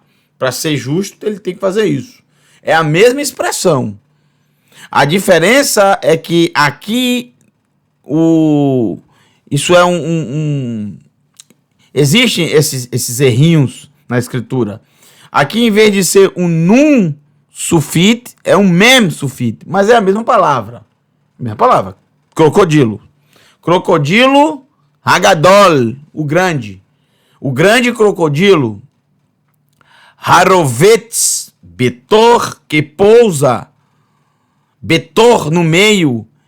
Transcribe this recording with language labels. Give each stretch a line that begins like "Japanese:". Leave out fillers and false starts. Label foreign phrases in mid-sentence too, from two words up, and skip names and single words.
Portuguese: Para ser justo, ele tem que fazer isso. É a mesma expressão. A diferença é que aqui isso é existem esses errinhos na escritura. Aqui, em vez de ser um
Hebrew: נון סופית,
Portuguese: é um
Hebrew: מם סופית,
Portuguese: mas é a mesma palavra. Mesma palavra. Crocodilo. Crocodilo Hagadol, o grande. O grande crocodilo.
Hebrew: הרובץ בתוך,
Portuguese: que pousa. Betor no meio.